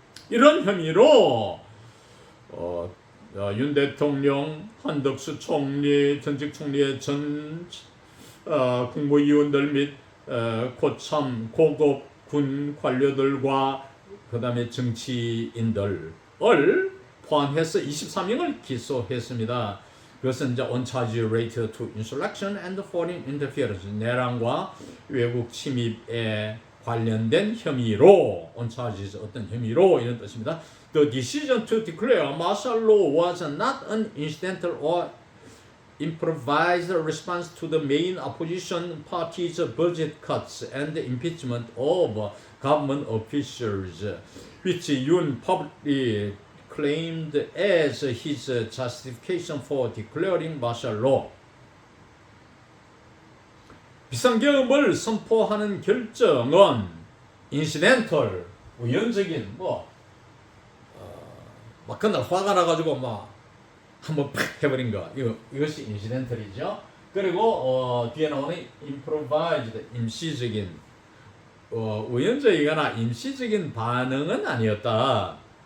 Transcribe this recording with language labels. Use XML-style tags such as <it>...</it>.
<ko>이런 혐의로 윤 대통령, 한덕수 총리, 전직 총리의 전 국무위원들 및 고참 고급 군 관료들과 그 다음에 정치인들을 포함해서 23명을 기소했습니다. 그것은 이제</ko> <en>on charge related to insurrection and foreign interference</en> <ko>내란과 외국 침입에 관련된 혐의로 on charges 어떤 혐의로 이런 뜻입니다.</ko> <en>The decision to declare martial law was not an incidental or improvised response to the main opposition party's budget cuts and impeachment of government officials, which Yoon publicly claimed as his justification for declaring martial law.</en> <ko>비상계엄을 선포하는 결정은 incidental, 우연적인 막 그날 화가 나가지고 막 한번 팍 해버린 거 이것이 인시덴털이죠. 그리고 뒤에 나오는 improvised 임시적인 우연적이거나 임시적인 반응은 아니었다.</ko>